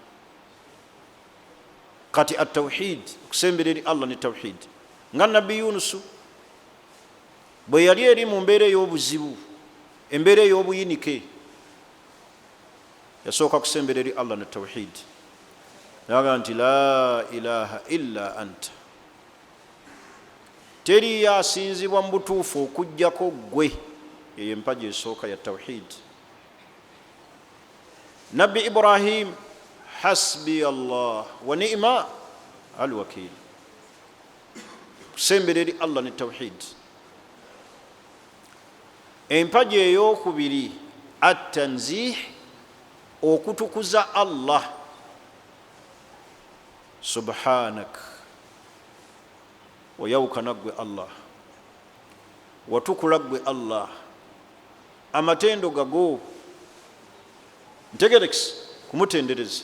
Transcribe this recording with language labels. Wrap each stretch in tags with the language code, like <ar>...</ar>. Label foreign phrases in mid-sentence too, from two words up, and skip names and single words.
<lg>Kati at-tawhid, okusembera eri Allah ne tawhid. Nga nabbi Yunusu bwe yali eri mu mbeera ey'obuzibu, embeera ey'obuyinike, yasooka kusembera eri Allah ne tawhid. naga nti</lg> <ar>لا إله إلا أنت,</ar> <lg>teri yasinzibwa mu butuufu okujjako gwe. Eyo empagi esooka ya tawhid.</lg> <ar>Nabbi Ibrahim, حسبي الله ونعم الوكيل,</ar> <lg>kusembera eri Allah ne tawhid. Empagi eyokubiri at-tanzih, okutukuza Allah. Subhanak, oyawukana gwe Allah, watukula gwe Allah, amatendo gago ntegerekisi kumutendereza.</lg>